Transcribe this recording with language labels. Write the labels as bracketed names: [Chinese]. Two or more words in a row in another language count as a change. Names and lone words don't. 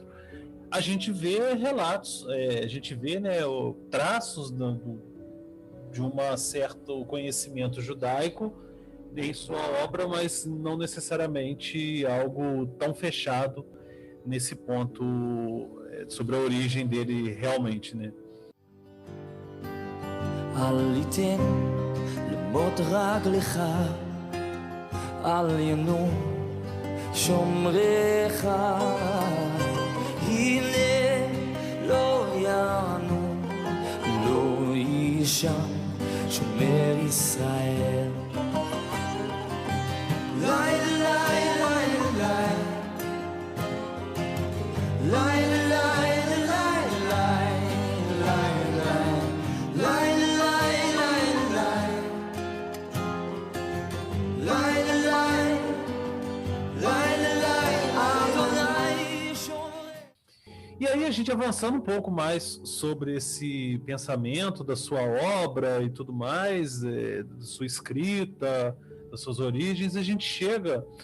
[Portuguese] A gente vê relatos, a gente vê, né, traços de um certo conhecimento judaico em sua obra, mas não necessariamente algo tão fechado nesse ponto sobre a origem dele realmente, né? [Hebrew] אל ייתן למות רגלך, אל ינום שומריך, הנה לא ינום, לא יישן שומר ישראל. לילה לילה לילה [Portuguese] E aí a gente avançando um pouco mais sobre esse pensamento da sua obra e tudo mais, da sua escrita, das suas origens, a gente chega